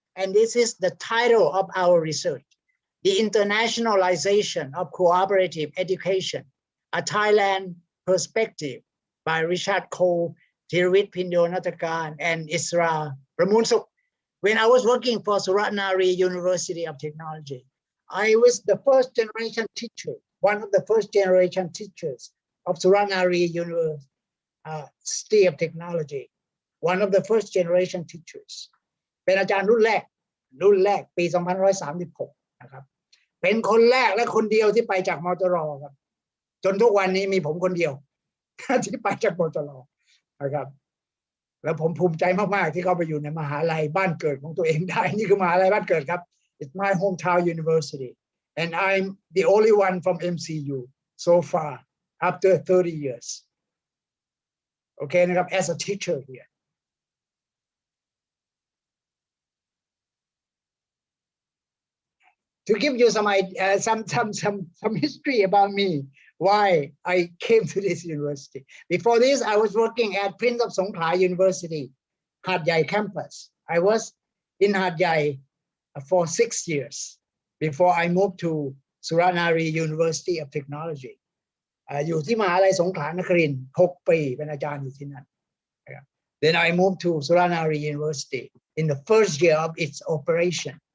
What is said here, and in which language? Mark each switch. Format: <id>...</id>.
<en>And this is the title of our research, The Internationalization of Cooperative Education, a Thailand Perspective by Richard Cole, Thirwit Pindo Natakan, and Isra Pramunsuk. When I was working for Suratnari University of Technology, I was the first generation teacher, one of the first generation teachers of Suratnari University of Technology, one of the first generation teachers.</en> <th>เป็นอาจารย์รุ่นแรกปี 2536 นะครับ เป็นคนแรกและคนเดียวที่ไปจากมจรครับ จนทุกวันนี้มีผมคนเดียวที่ไปจากมจรนะครับ แล้วผมภูมิใจมากๆที่เขาไปอยู่ในมหาลัยบ้านเกิดของตัวเองได้ นี่คือมหาลัยบ้านเกิดครับ</th> <en>It's my hometown university and I'm the only one from MCU so far after 30 years. Okay นะครับ as a teacher here. To give you some history about me, why I came to this university. Before this, I was working at Prince of Songkhla University, Hat Yai campus. I was in Hat Yai for 6 years before I moved to Suratnari University of Technology.</en> <th>อยู่ที่มหาลัยสงขลานครินทร์6 ปีเป็นอาจารย์อยู่ที่นั่น</th> <en>Then I moved to Suratnari University in the first year of its operation.</en>